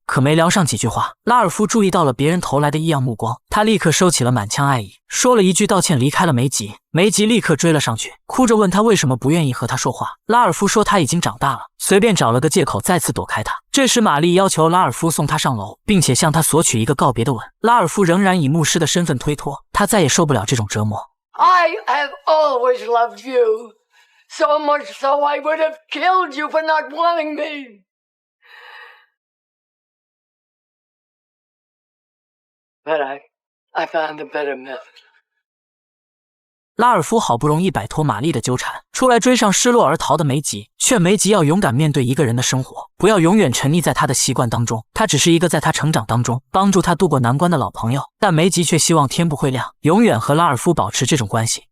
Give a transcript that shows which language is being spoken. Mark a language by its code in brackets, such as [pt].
[zh] 可没聊上几句话，拉尔夫注意到了别人投来的异样目光，他立刻收起了满腔爱意，说了一句道歉离开了梅吉。梅吉立刻追了上去，哭着问他为什么不愿意和他说话。拉尔夫说他已经长大了，随便找了个借口再次躲开他。这时玛丽要求拉尔夫送他上楼，并且向他索取一个告别的吻。拉尔夫仍然以牧师的身份推脱，他再也受不了这种折磨。 [en] I have always loved you, so much so I would have killed you for not wanting me. But I found a better method. [zh] 拉尔夫好不容易摆脱玛丽的纠缠，出来追上失落而逃的梅吉，劝梅吉要勇敢面对一个人的生活，不要永远沉溺在他的习惯当中。他只是一个在他成长当中帮助他度过难关的老朋友，但梅吉却希望天不会亮，永远和拉尔夫保持这种关系。